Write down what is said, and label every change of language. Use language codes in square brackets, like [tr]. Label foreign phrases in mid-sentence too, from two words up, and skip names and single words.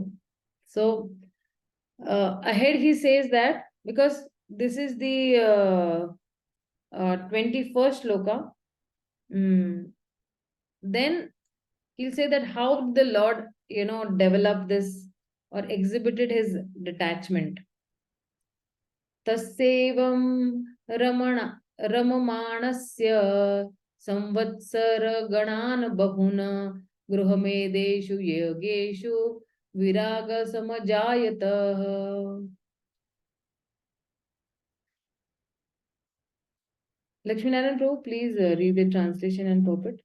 [en] So ahead he says that, because this is the 21st sloka, then he'll say that how the Lord developed this or exhibited his detachment. [sa] तस्यैवं रममाणस्य संवत्सर गणान् बहून् गृहमेधेषु योगेषु विरागः समजायत. [en] Lakshminarayan Prabhu, please read the translation and purport.